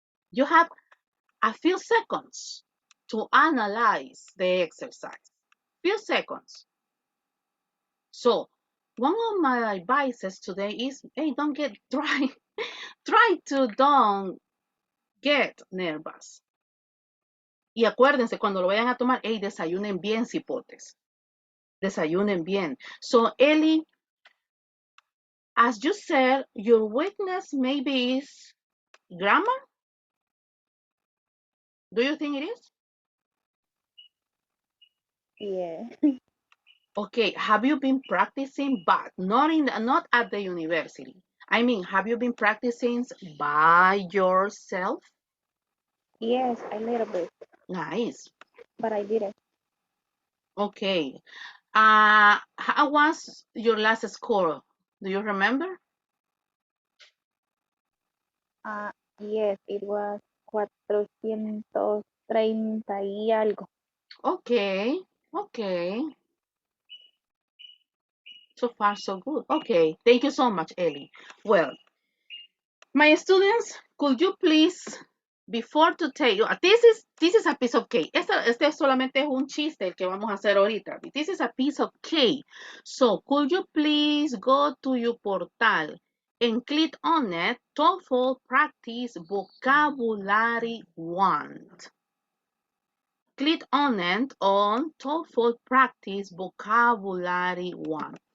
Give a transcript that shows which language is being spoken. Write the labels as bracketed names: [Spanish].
[English] You have a few seconds to analyze the exercise. Few seconds. So one of my advices today is, hey, don't get try to don't get nervous. [Spanish] Y acuérdense, cuando lo vayan a tomar, hey, desayunen bien, cipotes. Desayunen bien. [English] So, Ellie, as you said, your weakness maybe is grammar. Do you think it is? Yeah. Okay, have you been practicing, but not at the university? I mean, have you been practicing by yourself? Yes, a little bit, Nice. but I did it. Okay. How was your last score? Do you remember? Uh, yes, it was 430 [Spanish] y algo. [English] Okay. Okay. So far, so good. Okay. Thank you so much, Ellie. Well, my students, could you please, before to take, this is a piece of cake. [Spanish] Este solamente es un chiste el que vamos a hacer ahorita. [English] This is a piece of cake. So, could you please go to your portal and click on it, TOEFL Practice Vocabulary 1. Click on it on TOEFL Practice Vocabulary 1.